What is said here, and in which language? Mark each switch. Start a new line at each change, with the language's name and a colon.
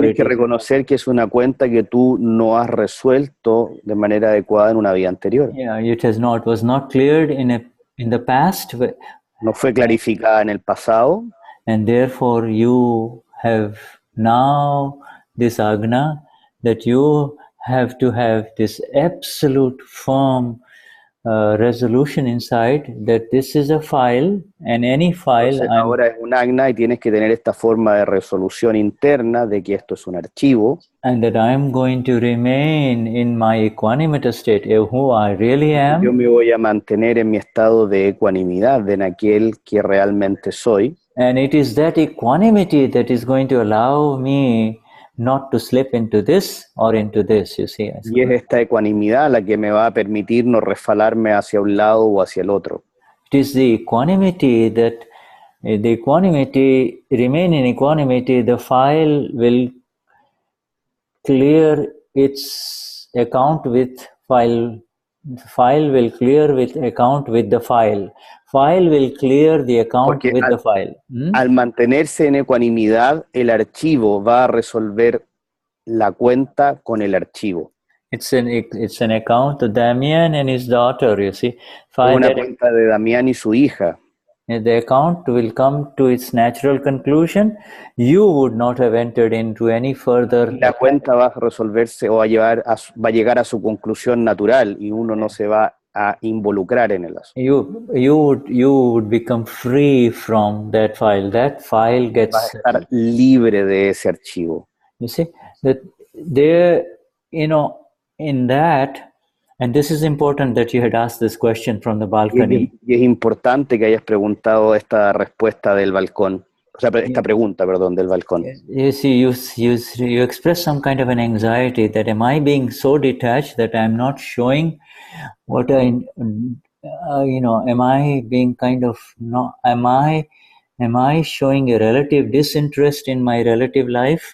Spanish: tienes que reconocer que es una cuenta que tú no has resuelto de manera adecuada en una vida anterior.
English: Yeah, was not cleared in the past.
Spanish: No fue clarificada en el pasado.
English: And therefore you have now this Agna that you have to have this absolute firm resolution inside that this is a file and any file.
Spanish: Entonces, ahora es un Agna y tienes que tener esta forma de resolución interna de que esto es un archivo.
English: And that I am going to remain in my equanimous state, who I really am.
Spanish: Yo me voy a mantener en mi estado de ecuanimidad, en aquel que realmente soy.
English: And it is that equanimity that is going to allow me not to slip into this or into this, you see.
Spanish: Y es esta ecuanimidad la que me va a permitir no resfalarme hacia un lado o hacia el otro.
English: It is the equanimity that, remain in equanimity, the file will clear its account with file will clear with account with the file. File will clear the account with the file.
Spanish: Al mantenerse en ecuanimidad, el archivo va a resolver la cuenta con el archivo.
English: It's an account of Damian and his daughter, you see.
Spanish: Una cuenta de Damián y su hija.
English: The account will come to its natural conclusion. You would not have entered into any further.
Spanish: La cuenta va a resolverse o va a llegar a su conclusión natural y uno no se va a involucrar en el asunto.
English: You would become free from that file. That file gets.
Spanish: Vas a estar libre de ese archivo.
English: You see that there, you know, in that. And this is important that you had asked this question from the balcony.
Spanish: Y es importante que hayas preguntado esta respuesta del balcón. O sea, esta pregunta, perdón, del balcón.
English: You see, you express some kind of an anxiety that am I being so detached that I'm not showing what I, am I being kind of, no, am I showing a relative disinterest in my relative life?